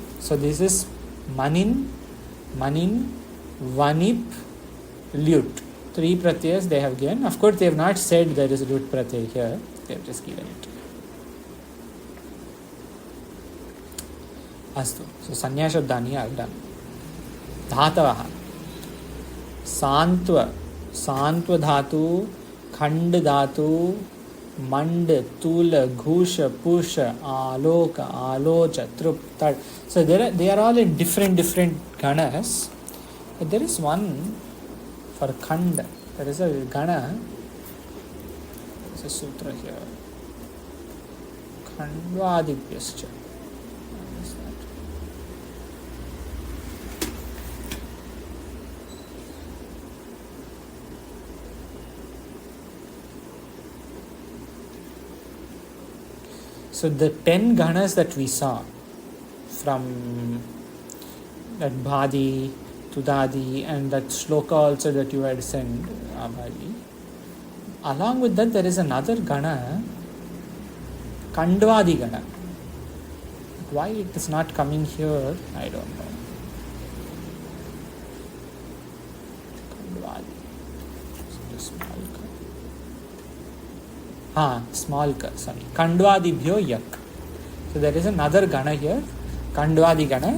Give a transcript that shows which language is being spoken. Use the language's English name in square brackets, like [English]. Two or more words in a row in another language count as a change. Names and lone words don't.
[English] So this is Manin, Vanip, Lyut. 3 Pratyayas they have given. Of course, they have not said there is a Lyut Pratyaya here. They have just given it. Astu. So [Sanskrit] Sanya Shabdani [English] are done. Dhatavaha. [Sanskrit] Santva Dhatu, Khand Dhatu, Mand, Tula, Ghusha, Pusha, Aloka, Alocha, Trup, [English] Tad. So they are all in different ganas. But there is one for Khand. There is a gana. There is a sutra here. Khandvadibhyascha. What is that? So the 10 ganas that we saw from that Bhadi, Tudadi and that shloka also that you had sent, Abhadi. Along with that there is another gana, [Sanskrit] Kandvadi gana. [English] Why it is not coming here, I don't know. Kandvadi. Small ka, sorry. [Sanskrit] Kandvadibhyo yak. [English] So there is another gana here, [Sanskrit] Kandvadi gana.